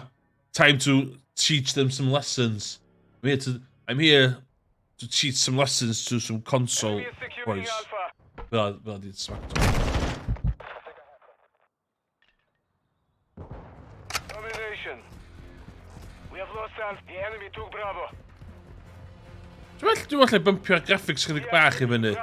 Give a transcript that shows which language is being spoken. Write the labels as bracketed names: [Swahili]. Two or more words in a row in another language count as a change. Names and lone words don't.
[English] Time to teach them some lessons. I'm here to teach some lessons to some console boys. Well, I did smack. Domination. We have lost Alpha. The enemy took Bravo. [Welsh] Dwi'n meddwl bumpio'r graphics chydig bach i fyny.